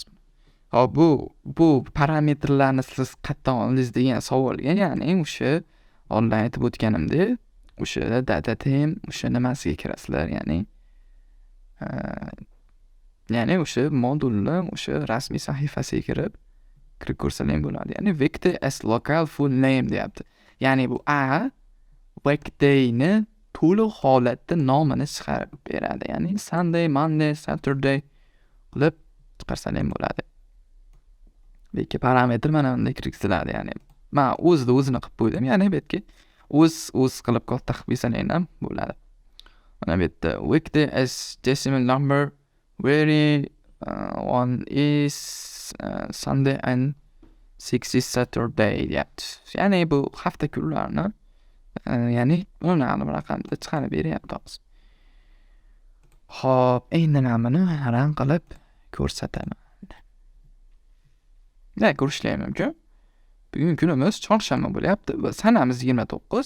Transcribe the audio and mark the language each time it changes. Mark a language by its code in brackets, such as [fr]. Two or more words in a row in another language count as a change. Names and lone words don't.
[uz] Hop, bu parametrlarni siz qayerdan oldingiz degan savolga, ya'ni o'sha oldin aytib o'tganimdek, o'sha Datetime o'sha nimasiga kirasizlar, ya'ni o'sha modulni o'sha rasmiy sahifasiga kirib ko'rsalar bo'ladi. Ya'ni [en] vector as local full name [uz] deyapti. Ya'ni bu A vectorni to'liq holatda nomini chiqarib beradi. Ya'ni [en] Sunday, Monday, Saturday [uz] qilib chiqarsalar bo'ladi. Bu ikki parametr mana bunday kirgiziladi. Ya'ni men o'zini qilib qo'ydim. Ya'ni bu yerga o'z qilib katta qilib qo'ysalar ham bo'ladi. Mana bu yerda [en] vector as decimal number where one is Sunday and 6 is Saturday deyapti. [uz] Ya'ni bu hafta kunlarini ya'ni o'nani raqamda chiqarib beryapti hozir. Xo'p, endi men buni rang qilib ko'rsataman. Ne ko'rishlar mumkin. Bugun kunimiz chorshanba bo'lyapti va sanamiz 29.